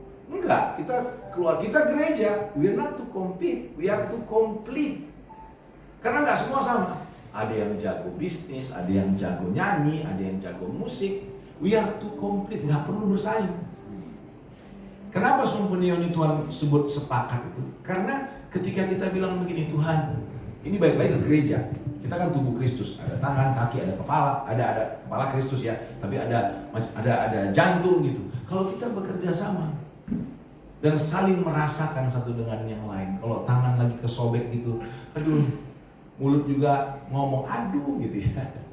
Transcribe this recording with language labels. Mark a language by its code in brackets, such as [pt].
[id] Enggak, kita gereja, [en] we are not to compete, we are to complete. [id] Karena nggak semua sama. Ada yang jago bisnis, ada yang jago nyanyi, ada yang jago musik. [en] We are to complete, [id] nggak perlu bersaing. Kenapa sumfunio ini Tuhan sebut sepakat itu? Karena ketika kita bilang begini, Tuhan, ini balik lagi ke gereja. Kita kan tubuh Kristus, ada tangan, kaki, ada kepala, ada kepala Kristus ya, tapi ada jantung gitu. Kalau kita bekerja sama dan saling merasakan satu dengan yang lain, kalau tangan lagi kesobek gitu, aduh, mulut juga ngomong aduh gitu ya.